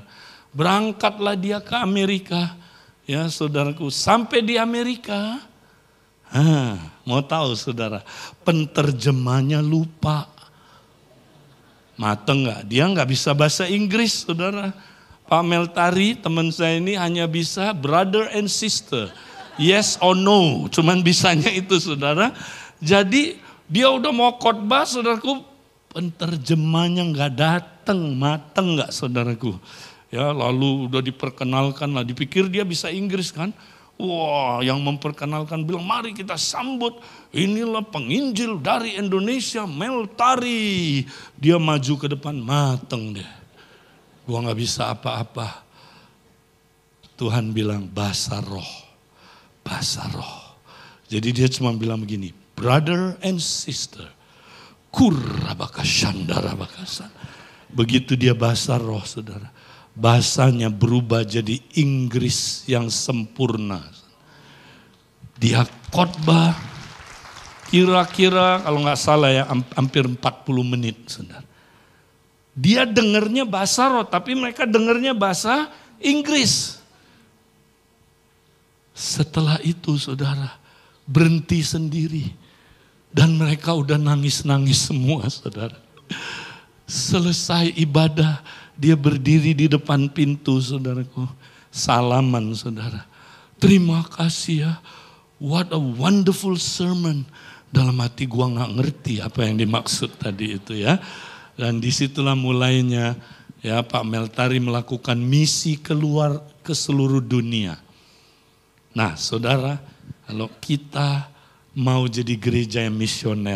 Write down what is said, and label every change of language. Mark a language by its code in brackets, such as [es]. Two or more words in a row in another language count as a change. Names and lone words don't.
[id] Berangkatlah dia ke Amerika. Ya saudaraku, sampai di Amerika, mau tahu saudara, penterjemahnya lupa. Mateng nggak? Dia nggak bisa bahasa Inggris saudara. Pak Meltari teman saya ini hanya bisa [en] brother and sister, yes or no, [id] cuman bisanya itu saudara. Jadi dia udah mau khotbah saudaraku, penterjemahnya nggak datang, mateng nggak saudaraku. Ya lalu udah diperkenalkan lah, dipikir dia bisa Inggris kan. Wah yang memperkenalkan bilang mari kita sambut, inilah penginjil dari Indonesia Meltari. Dia maju ke depan, mateng deh. Gua gak bisa apa-apa. Tuhan bilang bahasa roh. Jadi dia cuma bilang begini, [en] brother and sister, kurabakashandarabakasan. [id] Begitu dia bahasa roh saudara. Bahasanya berubah jadi Inggris yang sempurna. Dia khotbah kira-kira kalau nggak salah ya hampir 40 menit. Saudara. Dia dengernya bahasa roh tapi mereka dengernya bahasa Inggris. Setelah itu saudara berhenti sendiri. Dan mereka udah nangis-nangis semua saudara. Selesai ibadah. Dia berdiri di depan pintu saudaraku. Salaman saudara. Terima kasih ya. [en] What a wonderful sermon. [id] Dalam hati gua gak ngerti apa yang dimaksud tadi itu ya. Dan disitulah mulainya ya Pak Meltari melakukan misi keluar ke seluruh dunia. Nah saudara, kalau kita mau jadi gereja yang misioner.